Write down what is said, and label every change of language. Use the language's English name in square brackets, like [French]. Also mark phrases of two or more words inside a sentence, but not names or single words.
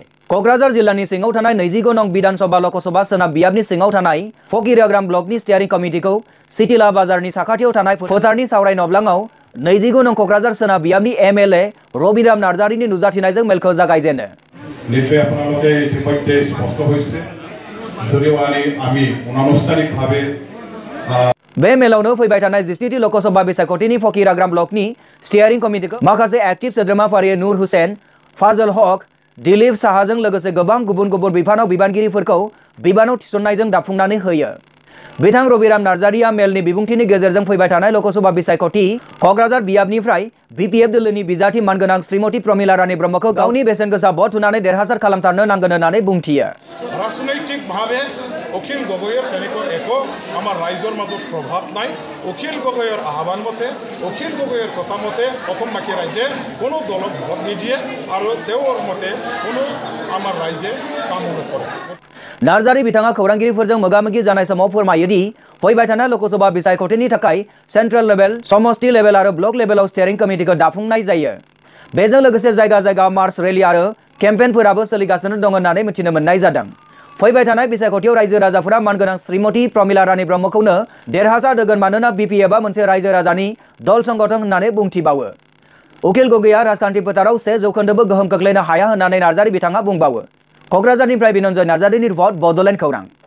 [Bodo] क'क्राझार जिल्लानि सिङाव थानाय 29 नं बिधानसभा लकसभा सोनाब बियाबनि सिङाव थानाय फकिराग्राम ब्लकनि स्टियारिं कमिटिखौ सिटिला बाजारनि साखाथियाव थानाय फोथारनि सावराय नब्लाङाव 29 नं क'क्राझार सोनाब बियाबनि MLA रबिराम नार्जारिनि नुजाथिनायजों मेलखौ जागायजेनो। [Assamese] निश्चय আপোনালোকে ইতিমধ্যে স্পষ্ট হৈছে যদিও আমি অনানুষ্ঠানিকভাৱে [Bodo] बे मेलावनो फैबाय थानाय 17थि लकसभा बिसायख'थिनि फकिराग्राम ब्लकनि स्टियारिं कमिटिखौ माखासे एक्टिभ सोद्रोमाफारि नूर हुसैन, फाजल हक, दिलीप साहाजों लोगोसे गोबां गुबुन गुबुन बिफानाव बिबानगिरिफोरखौ बिबानाव थिसननायजों दाफुंनानै होयो। बिथां रबिराम नार्जारिया मेलनि बिबुंथिनि गेजेरजों फैबाय थानाय लकसभा बिसायख'थि क'क्राझार बियाबनिफ्राय BPF दोलोनि बिजाथि मानगोनां श्रीमती प्रमिला रानी ब्रह्मखौ गावनि बेसेन गोसा भट होनानै देरहासार खालामथारनो नांगोन होननानै बुंथियो। [Assamese] ৰাজনৈতিকভাৱে অখিল গগৈয়ে তেনেকৈ একো আমার রাইজর মাজত প্রভাব নাই অখিল গগৈর আহ্বান মতে অখিল গগৈর কথা মতে অসমবাসী রাইজে কোনো দলক ভোট নিদিয়ে আৰু তেওঁৰ মতে কোনো আমার রাইজে কাম নকৰে [Bodo] नार्जारी बिथाङा खौरांगिरिफोरजों मोगा-मोगि जानाय समाव फोरमायोदि फैबाय थानाय लोकसभा बिसायख'थिनि थाखाय सेन्ट्रेल लेभेल समष्टि लेभेल आरो ब्लक लेभेलाव स्टेरिं कमिटिखौ दाफुंनाय जायो बेजों लोगोसे जायगा जायगा मार्च रेली आरो केम्पेनफोराबो सोलिगासिनो दं होननानै मिथिनो मोननाय जादों फैबाय थानाय बिसायख'थियाव रायजो राजाफोरा मानगोनां श्रीमती प्रमिला रानी ब्रह्मखौनो देरहासार होगोन मानोना बिपि एबा मोनसे रायजो राजानि दल संगठन होननानै बुंथिबावो उकिल गगैया राजखान्थि फोथाराव 1% गोहोम खोख्लैनो हाया होननानै नार्जारी बिथाङा बुंबावो क'क्राझारनिफ्राय बिनन्जय नार्जारीनि रिपर्ट बड'लेण्ड खौरां